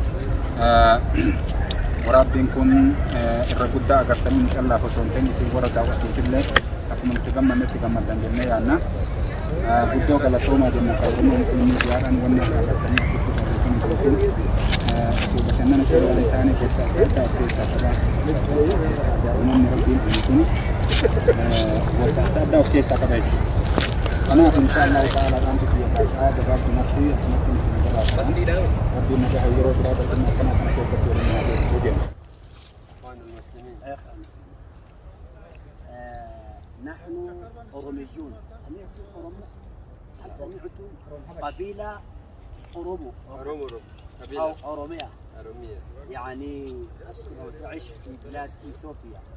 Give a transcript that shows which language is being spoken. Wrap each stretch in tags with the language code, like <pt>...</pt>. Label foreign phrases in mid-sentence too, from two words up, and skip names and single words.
<om>waraabbiin kun irra guddaa agartanii nu callaaf osoo hin ta'in isin warra daawwattuutillee akkuma nuti gammannetti gammaddan jennee yaadna guddoo galatoomaa jenna kan Oromoo Musliim Miidiyaadhaan wanni agartanii osoo bashannana seeraalee isaanii keessaa adda keessaa qabaa uummanni rabbiin kun gosa adda addaa of keessaa qaba jechuudha. kanaaf</om> <ar>إن شاء الله تعالى</ar> <om>kan tujuan gabaabdu nafti nafti rabbi nagaa yeroo biraa kana keessatti waliin haa</om> <ar>نحن أوروميون. سمعتم أورومو؟ هل سمعتم قبيلة أورومو؟ أو أورومية. يعني تسكن وتعيش في بلاد إثيوبيا.</ar>